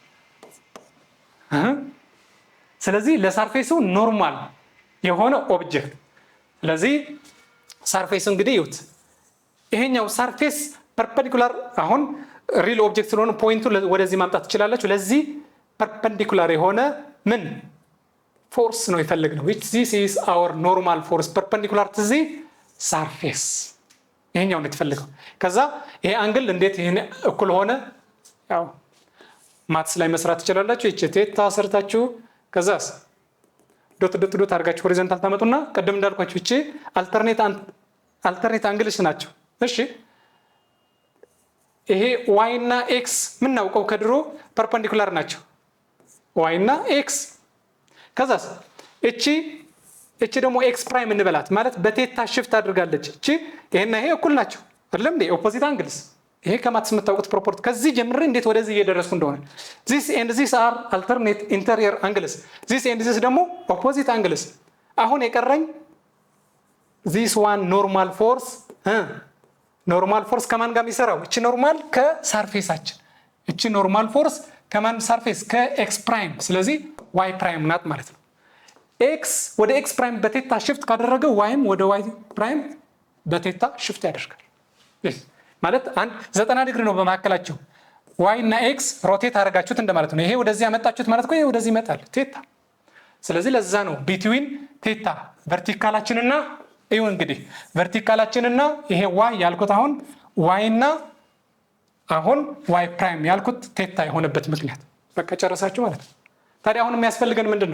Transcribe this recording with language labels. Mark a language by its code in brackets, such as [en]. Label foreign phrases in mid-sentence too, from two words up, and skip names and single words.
[am] ስለዚህ ለሰርፌሱ ኖርማል የሆነ ኦብጀክት። ስለዚህ ሰርፌስ እንግዲህ ይሁት ይሄኛው ሰርፌስ ፐርፔንዲኩላር አሁን [en] real object [am] ስለሆነ ፖይንቱ ወደዚህ ማምጣት ትችላላችሁ። ለዚህ ፐርፔንዲኩላር የሆነ ምን ፎርስ ነው የፈለግነው? [en] which this is our normal force perpendicular to the surface። [am] ይሄኛው ነው የተፈለገው። ከዛ ይሄ አንግል እንዴት ይሄን እኩል ሆነ? ያው ማትስ ላይ መስራት ትችላላችሁ። እቺ ቴታ ሰርታችሁ ከዛስ ዶት ዶት ዶት አድርጋችሁ ሆሪዞንታል ታመጡና ቀደም እንዳልኳችሁ እቺ [en] alternate angles [am] ናቸው። እሺ ይሄ ዋይ እና ኤክስ ምናውቀው ከድሮ ፐርፔንዲኩላር ናቸው። ዋይ እና ኤክስ ከዛስ እቺ ደግሞ [en] x prime [am] እንበላት ማለት በቴታ ሽፍት አድርጋለች። እቺ ይሄና ይሄ እኩል ናቸው አይደለም እንዴ? [en] opposite angles። [am] ይሄ ከማትስ የምታውቁት ፕሮፖርት። ከዚህ ጀምሬ እንዴት ወደዚህ እየደረስኩ እንደሆነ [en] this and this are alternate interior angles, this and this [am] ደግሞ [en] opposite angles። [am] አሁን የቀረኝ [en] this one normal force normal force [am] ከማን ጋር የሚሰራው? እቺ ኖርማል ከሰርፌሳችን። እቺ [en] normal force [am] ከማን ሰርፌስ? ከኤክስ ፕራይም። ስለዚህ [en] y prime [am] ናት ማለት ነው። ኤክስ ወደ [en] x prime [am] በቴታ ሽፍት ካደረገ ዋይም ወደ ዋይ ፕራይም በቴታ ሽፍት ያደርጋል። ማለት አንድ 90 ዲግሪ ነው በመካከላቸው። ዋይ እና ኤክስ ሮቴት አደረጋችሁት እንደማለት ነው። ይሄ ወደዚህ ያመጣችሁት ማለት ነው። ይሄ ወደዚህ ይመጣል ቴታ። ስለዚህ ለዛ ነው [en] between theta [am] ቨርቲካላችንና ይሄው እንግዲህ ቨርቲካላችንና ይሄ ዋይ ያልኩት አሁን ዋይ እና አሁን [en] y prime [am] ያልኩት ቴታ የሆነበት ምክንያት በቃ ጨረሳችሁ ማለት ነው። ታዲያ አሁን የሚያስፈልገን ምንድነው?